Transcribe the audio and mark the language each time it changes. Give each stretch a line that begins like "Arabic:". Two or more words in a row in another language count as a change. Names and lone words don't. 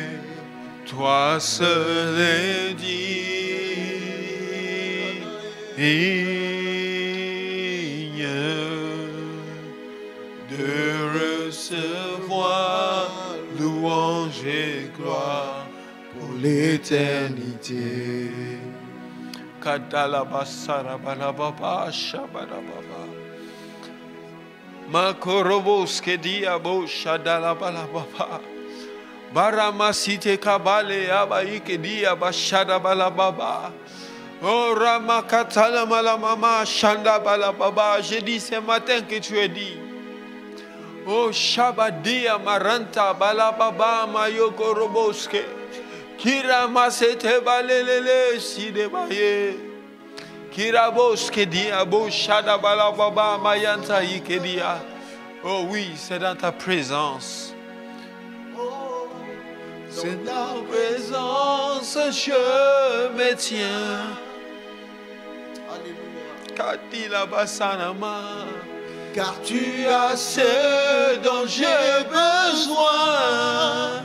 French: Toi seul est digne de recevoir louange et gloire pour l'éternité. Kadalabasarabalababa shabalababa. Makoroboske diabo shadalabalababa. Baramasite kabale abaike diaba shadabalababa. Oh Ramakatala malamama shandabalababa. J'ai dit ce matin que tu as dit. Oh Shabadia maranta balababa mayoko roboske. Kiramasete balelele sidebaye. Kiraboske diabo shadabalababa mayanta ikedia. Oh oui, c'est dans ta présence. C'est dans ta présence je me tiens. Katila basanama. Car tu as ce dont j'ai besoin.